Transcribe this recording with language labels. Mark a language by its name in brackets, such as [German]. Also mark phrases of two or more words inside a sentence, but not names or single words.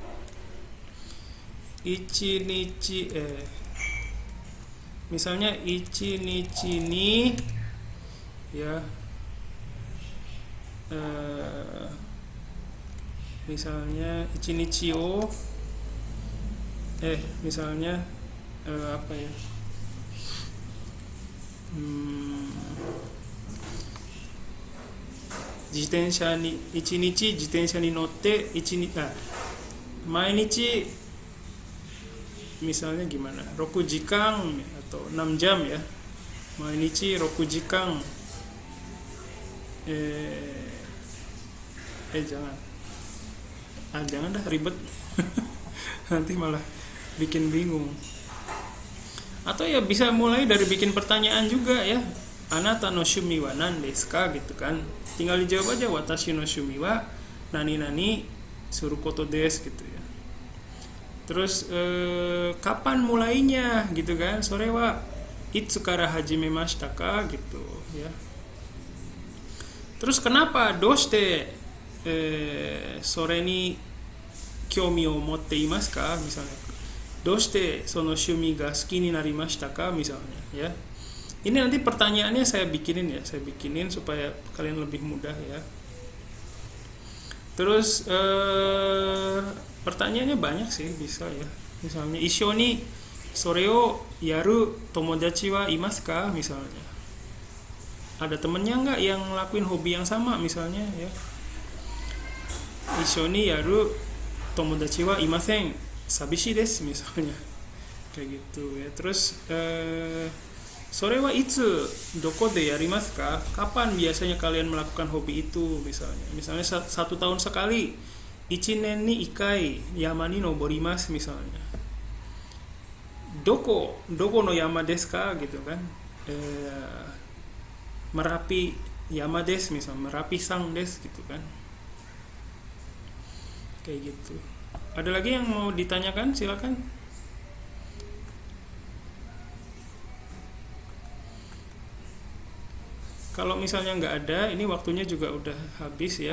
[Japanese] Ichinichi misalnya 一日に ya, [Indonesian] misalnya [Japanese] 一日を [Indonesian] misalnya apa ya, [Japanese] 自転車に一日自転車に乗って毎日 [Indonesian] misalnya gimana? [Japanese] 六時間 [Indonesian] atau 6 jam ya. [Japanese] 毎日六時間. [Indonesian] Jangan. Jangan dah, ribet. Nanti malah bikin bingung. Atau ya bisa mulai dari bikin pertanyaan juga ya. [Japanese] あなたの趣味は何ですか [Indonesian] gitu kan. Tinggal dijawab aja, [Japanese] 私の趣味は何々することです [Indonesian] gitu ya. Terus kapan mulainya gitu kan? [Japanese] それはいつから始めましたか [Indonesian] gitu ya. Terus kenapa [Japanese] どうしてそれに興味を持っていますか misalnya. どうしてその趣味が好きになりましたか [Indonesian] misalnya ya. Ini nanti pertanyaannya saya bikinin supaya kalian lebih mudah ya. Terus pertanyaannya banyak sih, bisa ya. [Japanese] Misalnya 一緒にそれをやる友達はいますか misalnya. [Indonesian] Ada temennya nggak yang ngelakuin hobi yang sama misalnya ya. [Japanese] 一緒にやる友達はいません寂しいです misalnya. [Indonesian] Kayak gitu ya. Terus [Japanese] それはいつどこでやりますか? [Indonesian] Kapan biasanya kalian melakukan hobi itu misalnya? Misalnya 1 tahun sekali. [Japanese] 一年に一回山に登ります misalnya. どこの山ですか [Indonesian] gitu kan? [Japanese] Merapi 山です misalnya, Merapi さんです [Indonesian] gitu kan. Kayak gitu. Ada lagi yang mau ditanyakan? Silakan. Kalau misalnya nggak ada, ini waktunya juga udah habis ya.